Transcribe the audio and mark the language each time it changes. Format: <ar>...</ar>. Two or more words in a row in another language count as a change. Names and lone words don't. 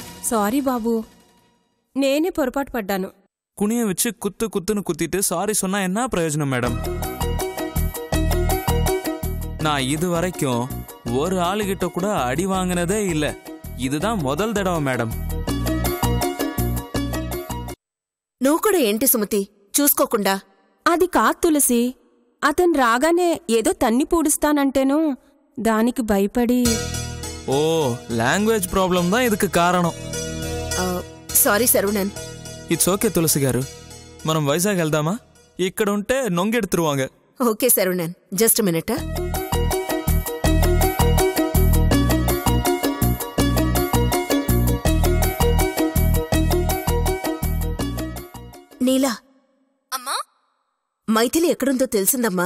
<te>సారీ బాబు, నేనే పొరపాటు పడ్డాను.</te> <ta>குனிய வச்சு குத்துன்னு குத்திட்டு சாரி சொன்னா என்ன பிரயோஜனம் மேடம்? நான் இது வரைக்கும் ஒரு ஆளுகிட்ட கூட அடி வாங்கினதே இல்ல. இதுதான் முதல் தடவை மேடம்.</ta> <te>నువ్వు కూడా ఏంటి సుమతి చూసుకోకుండా? అది కాదు తులసి, అతను రాగానే ఏదో తన్ని పూడుస్తానంటేను దానికి భయపడి. ఓ,</te> <en>language problem</en> <ta>தான் இதுக்கு</ta> <te>కారణం. సారీ శరవణన్.</te> <en>it's okay</en> <te>తులసి గారు, మనం వైజాగ్ వెళ్దామా? ఇక్కడ ఉంటే నొంగెడుతురువాంగ. ఓకే శరవణన్,</te> <en>just minute.</en> <te>నీలా, అమ్మా, మైథిలి ఎక్కడుందో తెలిసిందమ్మా.</te>